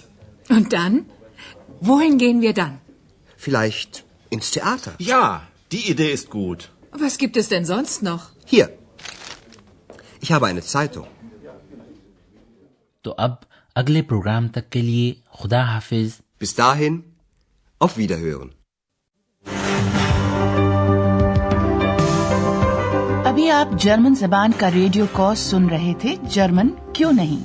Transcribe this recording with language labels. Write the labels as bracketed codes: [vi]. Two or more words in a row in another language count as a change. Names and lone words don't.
[de] Und dann? Wohin gehen wir dann? Vielleicht ins Theater. Ja, die Idee ist gut. Was gibt es denn sonst noch? Hier. Ich habe eine Zeitung. [ur] تو اب اگلے پروگرام تک کے لیے خدا حافظ. [de] Bis dahin, auf Wiederhören. [ur] ابھی آپ جرمن زبان کا ریڈیو کورس سن رہے تھے جرمن کیوں نہیں.